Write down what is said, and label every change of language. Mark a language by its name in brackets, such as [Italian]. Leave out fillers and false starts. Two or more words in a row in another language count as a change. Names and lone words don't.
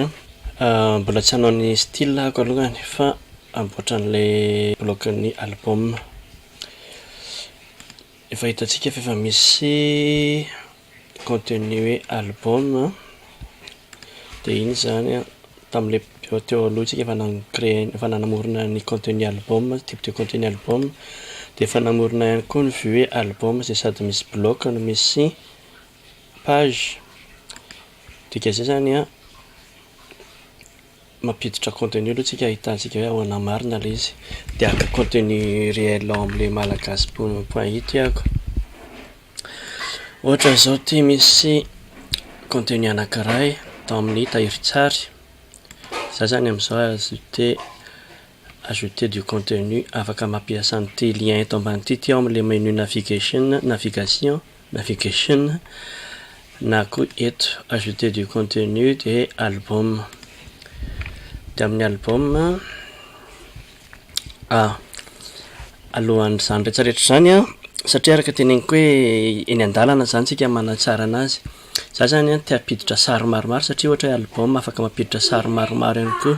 [Malagasy] Mbola tsy hanao ny style ako alongany fa amboatra an'le bloc-ny album. Efa hitantsika fa efa misy contenu hoe album dia iny zany tam'le teo aloha tsika efa nanamorona ny [French] contenu album, type de contenu album, [Malagasy] dia efa namorona ihany koa ny [French] vue album [Malagasy] izay sady misy bloc no misy page. Dika zay zany a mampiditra contenu aloha tsika ahitantsika hoe ahoana marina le izy dia aka [French] contenu réel [Malagasy] am'le malagasy.it ako. Ohatra zao ty misy contenu anankiray tao amin'ny tahirin-tsary, za zany amin'izao [French] ajouter du contenu [Malagasy] afaka mampiasa an'ity lien eto ambany ity ao amin'le [French] menu navigation [Malagasy] na koa eto [French] ajouter du contenu de album. [Malagasy] Dia amin'ny album alohan'izany rehetrarehetra zany a satria araka teneniko hoe eny an-dalana zany tsika manatsara anazy. Za zany a tia ampiditra sary maromaro satria ohatra hoe album afaka mampiditra sary maromaro ihany koa.